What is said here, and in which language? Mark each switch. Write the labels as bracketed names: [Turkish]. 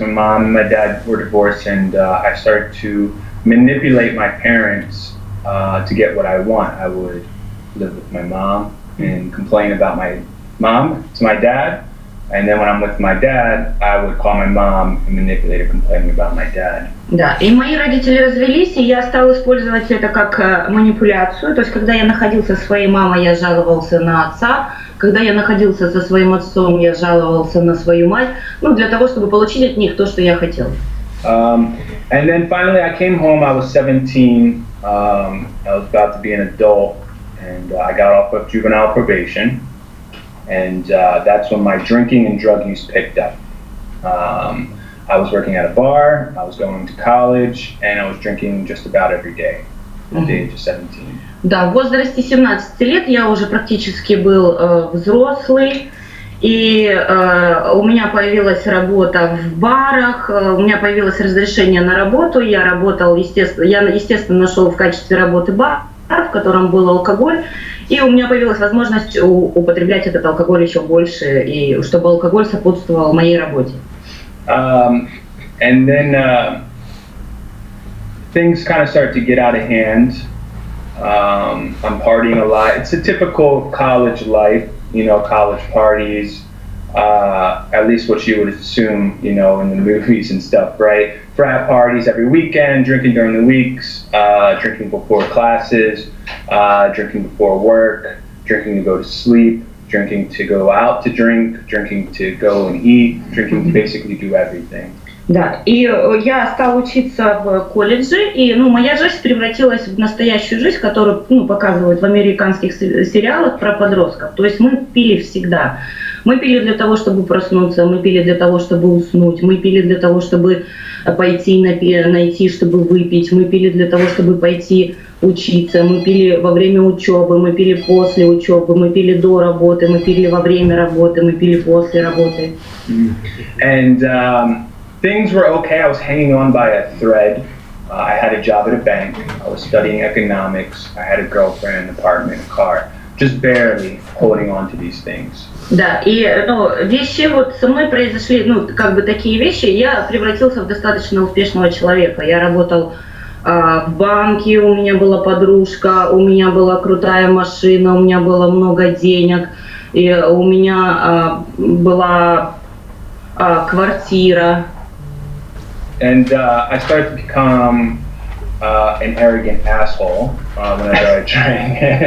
[English] My mom and my dad were divorced, and I started to manipulate my parents to get what I want. I would live with my mom and complain about my mom to my dad. And then when I'm with my dad, I would call my mom and manipulate her, complaining about my dad. [Russian] Да, и мои родители развелись, и я стал использовать это как манипуляцию. То есть, когда я находился со своей мамой, я жаловался на отца. Когда я находился со своим отцом, я жаловался на свою мать. Для того, чтобы получить от них то, что я хотел. [English] And then finally I came home, I was 17. I was about to be an adult, and I got off of juvenile probation. And that's when my drinking and drug use picked up. I was working at a bar, I was going to college, and I was drinking just about every day at the age of 17. [Russian] Да, в возрасте 17 лет я уже практически был взрослый, и у меня появилась работа в барах, у меня появилось разрешение на работу, я естественно, нашел в качестве работы бар, в котором был алкоголь, и у меня появилась возможность употреблять этот алкоголь еще больше, и чтобы алкоголь сопутствовал моей работе. [English] And then things kind of start to get out of hand. I'm partying a lot. It's a typical college life, college parties, at least what you would assume, in the movies and stuff, right? Frat parties every weekend, drinking during the weeks, drinking before classes, drinking before work, drinking to go to sleep, drinking to go out to drink, drinking to go and eat, drinking to basically do everything. [Russian] Да, и я стал учиться в колледже, и моя жизнь превратилась в настоящую жизнь, которую показывают в американских сериалах про подростков. То есть мы пили всегда. Мы пили для того, чтобы проснуться, мы пили для того, чтобы уснуть, мы пили для того, чтобы пойти найти, чтобы выпить, мы пили для того, чтобы пойти учиться, мы пили во время учебы, мы пили после учебы, мы пили до работы, мы пили во время работы, мы пили после работы. [English] And things were okay. I was hanging on by a thread. I had a job at a bank. I was studying economics. I had a girlfriend, an apartment, a car. just barely holding on to these things. [Russian] Да, и вещи вот со мной произошли, как бы такие вещи, я превратился в достаточно успешного человека. Я работал в банке, у меня была подружка, у меня была крутая машина, у меня было много денег, и у меня была квартира. [English] And I started to become an arrogant asshole whenever I drank.